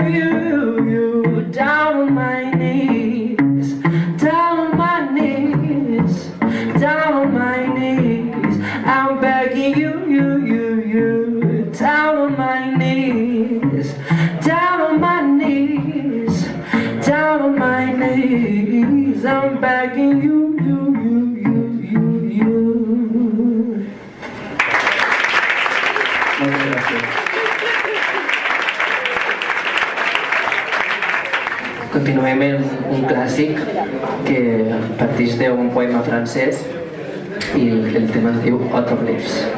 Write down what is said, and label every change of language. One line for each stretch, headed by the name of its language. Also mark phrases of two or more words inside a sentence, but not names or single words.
English: down on my knees, down on my knees, down on my knees, I'm begging you, down on my knees, down on my knees, down on my knees, I'm begging you.
Catalan: Continuem amb un clàssic que parteix d'un poema francès i el tema es diu Autoglyphs.